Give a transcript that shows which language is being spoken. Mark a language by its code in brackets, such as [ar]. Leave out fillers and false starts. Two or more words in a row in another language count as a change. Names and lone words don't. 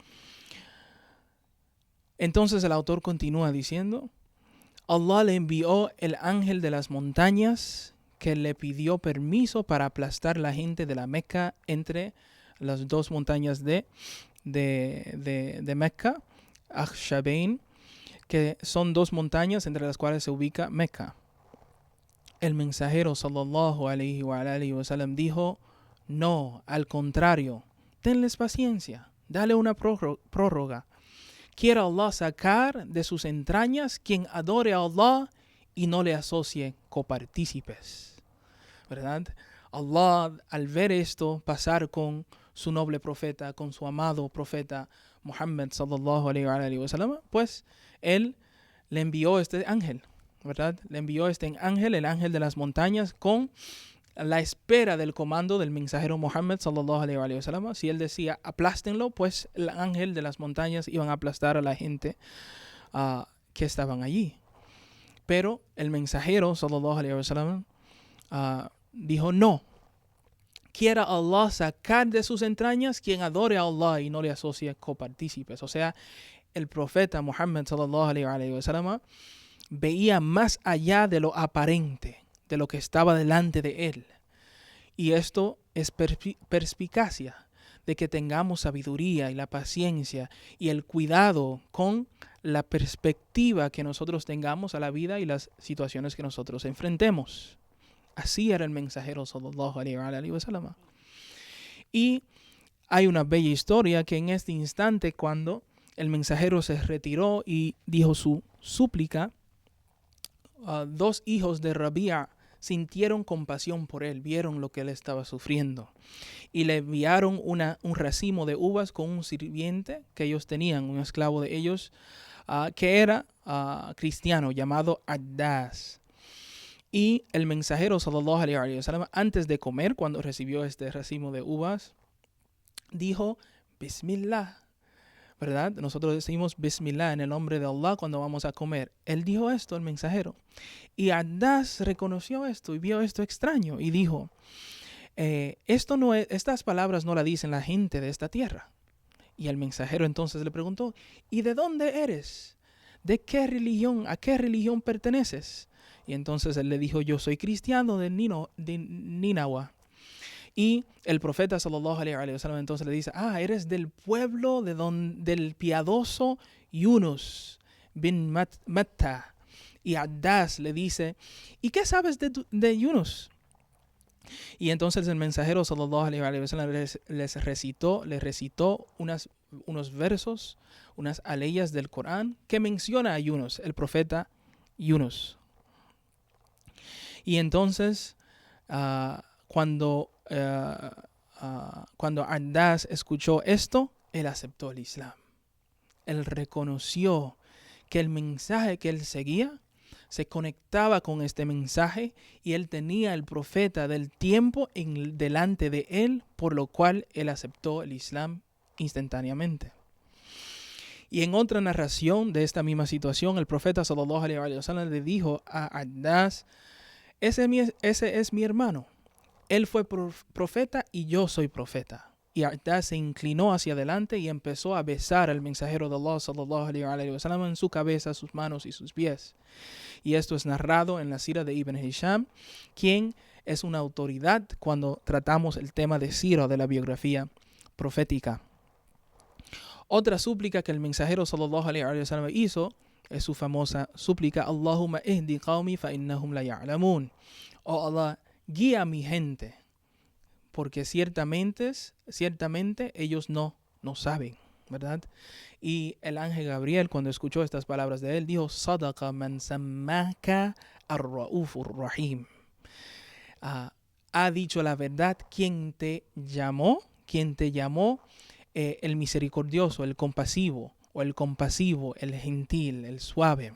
[es] Entonces el autor continúa diciendo: Allah le envió el ángel de las montañas que le pidió permiso para aplastar la gente de la Meca entre las dos montañas de Meca, Akhshabain, que son dos montañas entre las cuales se ubica Meca. El mensajero [ar] صلى الله عليه وسلم [es] dijo: no, al contrario, tenles paciencia, dale una prórroga. Quiere Allah sacar de sus entrañas quien adore a Allah y no le asocie copartícipes, ¿verdad? Allah, al ver esto pasar con su noble profeta, con su amado profeta Muhammad [ar] صلى الله عليه وسلم, [es] pues él le envió este ángel, ¿verdad? Le envió este ángel, el ángel de las montañas, con la espera del comando del mensajero Muhammad [ar] صلى الله عليه وسلم. [es] Si él decía aplástenlo, pues el ángel de las montañas iban a aplastar a la gente que estaban allí. Pero el mensajero [ar] صلى الله عليه وسلم [es] dijo: no, quiera Allah sacar de sus entrañas quien adore a Allah y no le asocie copartícipes. O sea, el profeta Muhammad [ar] صلى الله عليه وسلم [es] veía más allá de lo aparente, de lo que estaba delante de él. Y esto es perspicacia, de que tengamos sabiduría y la paciencia y el cuidado con la perspectiva que nosotros tengamos a la vida y las situaciones que nosotros enfrentemos. Así era el mensajero [ar] صلى الله عليه وسلم. [es] Y hay una bella historia que en este instante, cuando el mensajero se retiró y dijo su súplica, dos hijos de Rabia sintieron compasión por él, vieron lo que él estaba sufriendo y le enviaron un racimo de uvas con un sirviente que ellos tenían, un esclavo de ellos, que era cristiano, llamado Addas. Y el mensajero [ar] صلى الله عليه وسلم, [es] antes de comer, cuando recibió este racimo de uvas, dijo Bismillah, ¿verdad? Nosotros decimos Bismillah en el nombre de Allah cuando vamos a comer. Él dijo esto, el mensajero. Y Addas reconoció esto y vio esto extraño y dijo: Estas palabras no las dicen la gente de esta tierra. Y el mensajero entonces le preguntó, ¿y de dónde eres? ¿De qué religión? ¿A qué religión perteneces? Y entonces él le dijo, yo soy cristiano de Nínive. Y el profeta [ar] صلى الله عليه وسلم [es] entonces le dice, eres del pueblo del piadoso Yunus bin Matta. Y Addas le dice, ¿y qué sabes de Yunus? Y entonces el mensajero [ar] صلى الله عليه وسلم [es] les recitó unos versos, unas aleyas del Corán que menciona a Yunus, el profeta Yunus. Y entonces cuando Addas escuchó esto, él aceptó el Islam. Él reconoció que el mensaje que él seguía se conectaba con este mensaje y él tenía el profeta del tiempo delante de él, por lo cual él aceptó el Islam instantáneamente. Y en otra narración de esta misma situación, el profeta [ar] صلى الله عليه وسلم [es] le dijo a Addas, ese es mi hermano. Él fue profeta y yo soy profeta. Y Addas se inclinó hacia adelante y empezó a besar al mensajero de Allah [ar] صلى الله عليه وسلم [es] en su cabeza, sus manos y sus pies. Y esto es narrado en la sira de Ibn Hisham, quien es una autoridad cuando tratamos el tema de sira, de la biografía profética. Otra súplica que el mensajero [ar] صلى الله عليه وسلم [es] hizo es su famosa súplica, [ar] اللهم اهد قومي فإنهم لا يعلمون. [es] Oh Allah, guía a mi gente, porque ciertamente ellos no saben, ¿verdad? Y el ángel Gabriel, cuando escuchó estas palabras de él, dijo, [ar] صدق من سماك الرؤوف الرحيم. [es] Ha dicho la verdad quien te llamó el misericordioso, el compasivo, o el compasivo, el gentil, el suave.